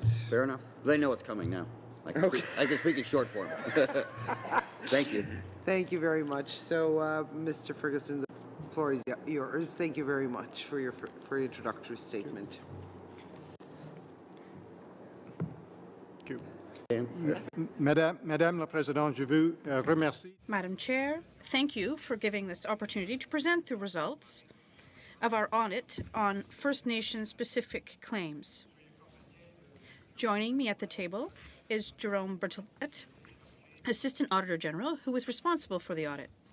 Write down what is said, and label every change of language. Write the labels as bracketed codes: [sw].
[en] Fair enough. They know it's coming now. I can speak in short form. Thank you. Thank you very much. So, Mr. Ferguson, the floor is yours. Thank you very much for your introductory statement. [fr] Madame la Présidente, je vous remercie. [en] Madam Chair, thank you for giving this opportunity to present the results of our audit on First Nation specific claims. Joining me at the table is Jerome Berthollet, Assistant Auditor General, who was responsible for the audit.